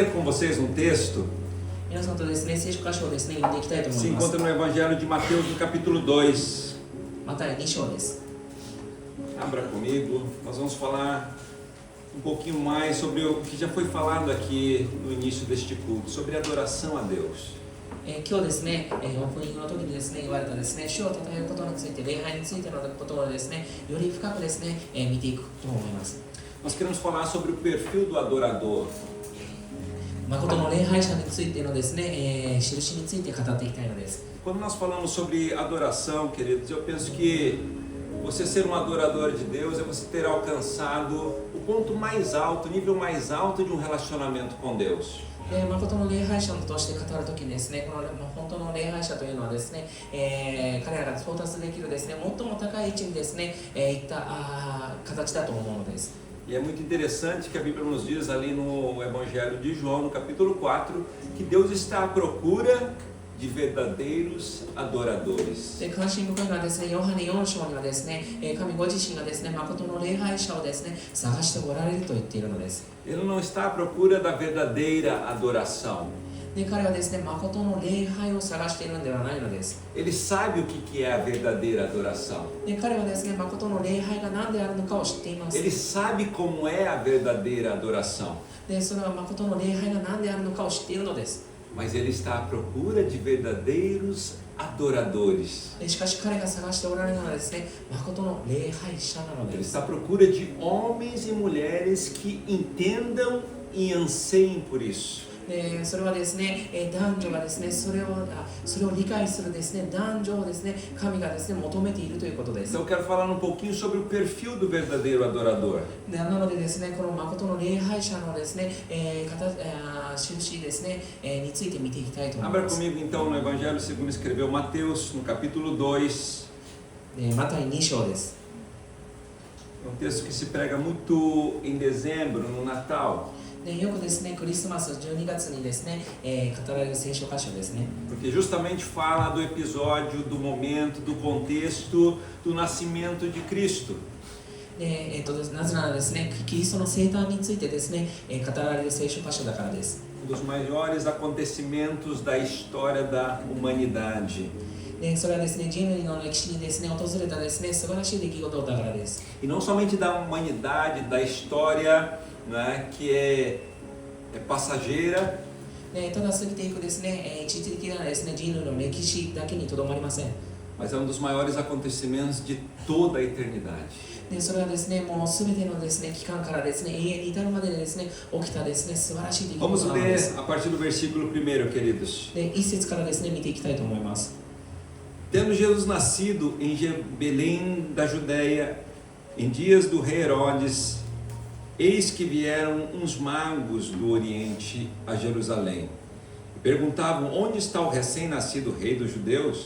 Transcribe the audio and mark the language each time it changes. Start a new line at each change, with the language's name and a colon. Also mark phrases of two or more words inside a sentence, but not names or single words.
Portuguese: vocês um texto.
Japanese: 皆さんとですね、聖書箇所をですね、読んでいきたいと思
Portuguese: Se
Japanese: います。
Portuguese: encontra no Evangelho de Mateus, no capítulo 2.
Japanese: マタイ2章です。
Portuguese: Abra comigo. Nós vamos falar um pouquinho mais sobre o que já foi falado aqui no início deste culto, sobre adoração a Deus.
Japanese: 今日ですね、オープニングの時にですね、言われたですね、主を称えることについて、礼拝についてのことをですね、より深くですね、見ていくと思います。
Portuguese: Nós queremos falar sobre o perfil do adorador.
Japanese: 誠の礼拝者についてのですね、印について語っていきたいのです。
Portuguese: Quando nós falamos sobre adoração, queridos, eu penso que você ser um adorador de Deus é você ter alcançado o ponto mais alto, o nível mais alto de um relacionamento com Deus.
Japanese: 誠の礼拝者として語るときにですね、この本当の礼拝者というのはですね、彼らが到達できるですね、最も高い位置にですね、いった形だと思うのです。
Portuguese: E é muito interessante que a Bíblia nos diz ali no Evangelho de João, no capítulo 4, que Deus está à procura de verdadeiros adoradores.
Japanese: で、関心深いのはですね、ヨハネ4章にはですね、神ご自身がですね、誠の礼拝者をですね、探しておられると言っているのです。
Portuguese: Ele não está à procura da verdadeira adoração.
Japanese: で、彼はですね、誠の礼拝を探しているのではないのです。
Portuguese: Ele sabe o que é a verdadeira adoração.
Japanese: で、彼はですね、誠の礼拝が何であるのかを知っています。
Portuguese: Ele sabe como é a verdadeira adoração.
Japanese: で、それは誠の礼拝が何であるのかを知っているのです。
Portuguese: Mas ele está à procura de verdadeiros adoradores.
Japanese: しかし彼が探しておられるのはですね、誠の礼拝者なの
Portuguese: Ele
Japanese: です。
Portuguese: está à procura de homens e mulheres que entendam e anseiem por isso.
Japanese: で、それはですね、男女がですね、それを理解するですね、男女をですね、神がですね、求めているということです。
Portuguese: Então eu quero falar um pouquinho sobre o perfil do verdadeiro adorador.
Japanese: で、なのでですね、この誠の礼拝者のですね、印ですね、について見ていきたいと思い
Portuguese: Abra
Japanese: ます。
Portuguese: comigo então no Evangelho segundo escreveu Mateus, no capítulo 2.
Japanese: で、マタイ2章です。
Portuguese: É um texto que se prega muito em dezembro, no Natal.
Japanese: で、よくですね、クリスマス12月にですね、語られる聖書箇所ですね。
Portuguese: Porque justamente fala do episódio, do momento, do contexto do nascimento de Cristo.
Japanese: で、なぜならですね、キリストの生誕についてですね、語られる聖書箇所だからです。
Portuguese: Um dos maiores acontecimentos da história da humanidade.
Japanese: で、それはですね、人類の歴史にですね、訪れたですね、素晴らしい出来事だからです。
Portuguese: E não somente da humanidade, da história, né, que é passageira,
Japanese: で、ただ過ぎていくですね、一時的なですね、人類の歴史だけにとどまりません。
Portuguese: mas é um dos maiores acontecimentos de toda a eternidade.
Japanese: で、それはですね、もうすべてのですね、期間からですね、永遠に至るまででですね、起きたですね、素晴らしい出来
Portuguese: Vamos
Japanese: 事なの
Portuguese: ler
Japanese: です。
Portuguese: a partir do versículo 1, queridos.
Japanese: で、一節からですね、見ていきたいと思います。
Portuguese: Tendo Jesus nascido em Belém da Judéia, em dias do rei Herodes, eis que vieram uns magos do Oriente a Jerusalém. E perguntavam: onde está o recém-nascido rei dos judeus?